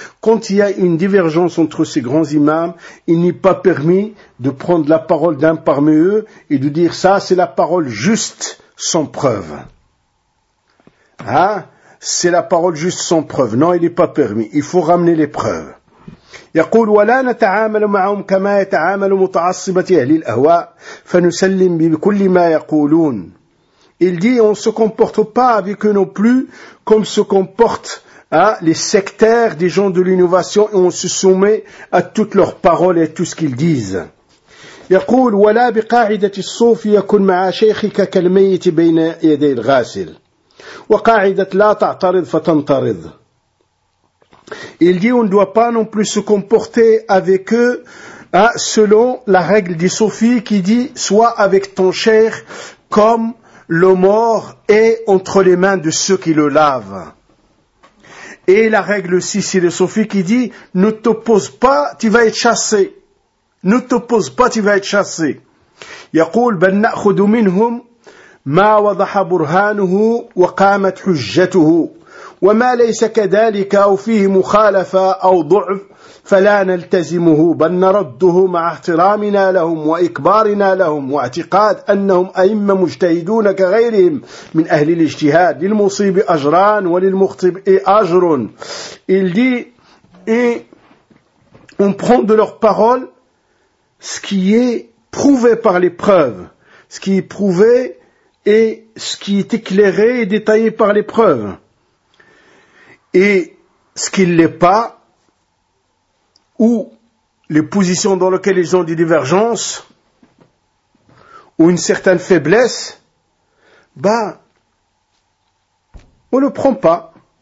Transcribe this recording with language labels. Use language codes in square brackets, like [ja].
[fr] Quand il y a une divergence entre ces grands imams, il n'est pas permis de prendre la parole d'un parmi eux et de dire ça c'est la parole juste sans preuve. C'est la parole juste sans preuve. Non, il n'est pas permis. Il faut ramener les preuves. [ar] يقول ولا نتعامل معهم كما يتعامل متعصبة أهل الأهواء فنسلم بكل ما يقولون. [fr] Il dit on se comporte pas avec eux non plus comme se comportent les sectaires des gens de l'innovation et on se soumet à toutes leurs paroles et tout ce qu'ils disent. [ar] يقول ولا بقاعدة الصوف يكون مع شيخك كالميت بين يدي الغاسل. وقاعدة لا تعترض فتنطرد. [fr] Il dit, on ne doit pas non plus se comporter avec eux, hein, selon la règle des Sophie qui dit, sois avec ton cher comme le mort est entre les mains de ceux qui le lavent. Et la règle aussi, c'est de Sophie qui dit, ne t'oppose pas, tu vas être chassé. Ne t'oppose pas, tu vas être chassé. [ar] يقول بل نأخذ منهم ما وضح برهانه وقامت حجته وما ليس كذلك أو فيه مخالفة أو ضعف فلا نلتزمه بل نرده مع احترامنا لهم وإكبارنا لهم واعتقاد أنهم أئمة مجتهدون كغيرهم من أهل الاجتهاد للمصيب أجران وللمخطئ أجر. [fr] Il dit, et on prend de leurs paroles ce qui est prouvé par les preuves, ce qui est prouvé et ce qui est éclairé et détaillé par les preuves. Et ce qui ne l'est pas, ou les positions dans lesquelles ils ont des divergences, ou une certaine faiblesse, bah, on ne le prend pas.